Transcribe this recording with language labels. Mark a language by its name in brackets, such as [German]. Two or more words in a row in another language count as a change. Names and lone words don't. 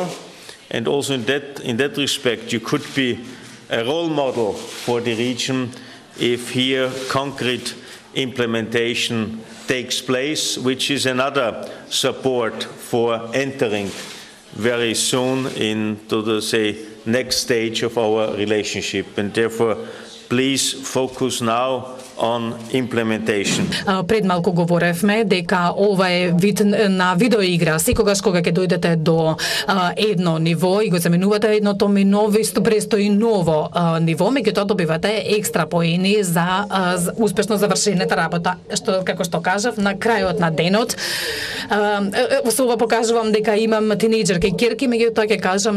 [English] And also in that respect, you could be a role model for the region if here concrete implementation takes place, which is another support for entering very soon into the next stage of our relationship. And therefore, please focus now on implementation. [Macedonian] Пред малку говоревме дека ова е вид на видеоигра. Секогаш кога ќе дојдете до едно ниво и го заменувате едното миново, исто престои ново ниво, меѓутоа добивате екстра поени за успешно завршената работа. Што како што кажав, на крајот на денот со ова покажувам дека имам тинејџерки ќерки, меѓутоа ќе кажам